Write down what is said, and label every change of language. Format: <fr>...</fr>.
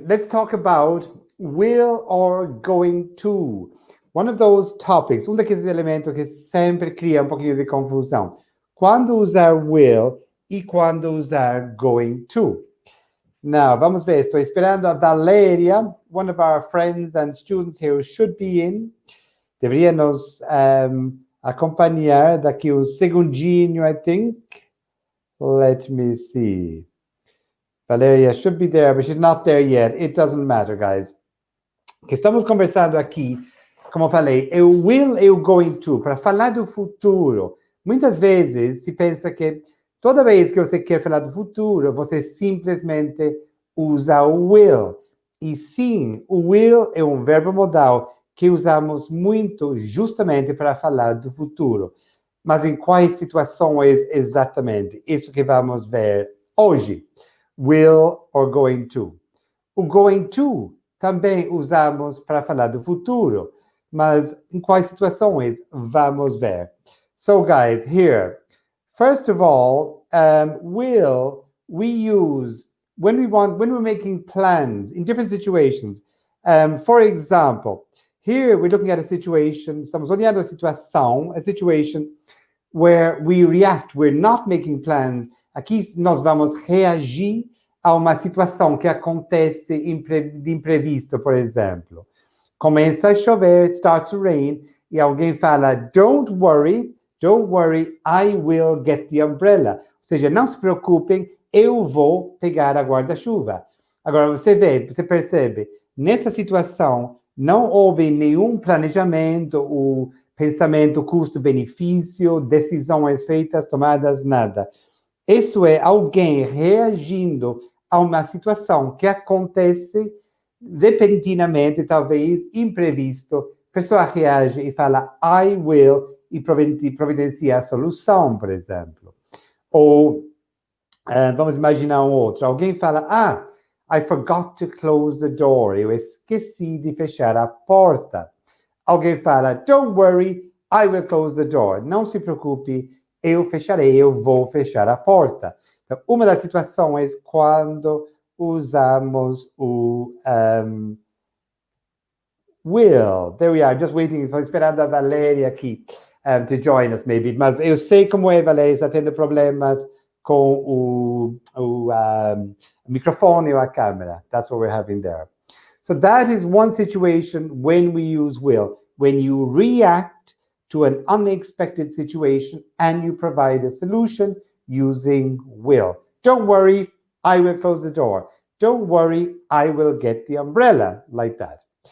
<en>Let's talk about will or going to. One of those topics,</en> <pt>daqueles elementos que sempre cria pouquinho de confusão. Quando usar will e quando usar going to. Now, vamos ver. Estou esperando a</pt> <en>Valeria, one of our friends and students here who should be in.</en> <pt>Deveria nos acompanhar daqui um segundinho,</pt> <en>I think. Let me see. Valeria should be there, but she's not there yet. It doesn't matter, guys.</en> <pt>O que estamos conversando aqui, como eu falei, é o will e o going to, para falar do futuro. Muitas vezes se pensa que toda vez que você quer falar do futuro, você simplesmente usa o will. E sim, o will é um verbo modal que usamos muito justamente para falar do futuro. Mas em quais situações exatamente? Isso que vamos ver hoje.</pt> <en>Will or going to.</en> <pt>O going to também usamos para falar do futuro, mas em quais situações? Vamos ver.</pt> <en>So, guys, here, first of all, will we use when we're making plans in different situations. For example, here we're looking at a situation,</en> <pt>estamos olhando a</pt> <en>situation where we react, we're not making plans.</en> <pt>Aqui nós vamos reagir a uma situação que acontece de imprevisto, por exemplo. Começa a chover,</pt> <en>it starts to rain,</en> <pt>e alguém fala,</pt> <en>don't worry, I will get the umbrella.</en> <pt>Ou seja, não se preocupem, eu vou pegar a guarda-chuva. Agora, você percebe, nessa situação, não houve nenhum planejamento, o pensamento custo-benefício, decisões feitas, tomadas, nada. Isso é alguém reagindo a uma situação que acontece repentinamente, talvez imprevisto. A pessoa reage e fala,</pt> <en>I will,</en> <pt>e providencia a solução, por exemplo. Ou, vamos imaginar um outro. Alguém fala,</pt> <en>I forgot to close the door.</en> <pt>Eu esqueci de fechar a porta. Alguém fala,</pt> <en>don't worry, I will close the door.</en> <pt>Não se preocupe, eu vou fechar a porta. Então, uma das situações quando usamos o will.</pt> <en>There we are, just waiting,</en> <pt>estou esperando a Valéria aqui</pt> <en>to join us, maybe.</en> <pt>Mas eu sei como é, Valéria, está tendo problemas com o microfone ou a câmera.</pt> <en>That's what we're having there. So that is one situation when we use will. When you react to an unexpected situation and you provide a solution using will. Don't worry, I will close the door. Don't worry, I will get the umbrella, like that.</en>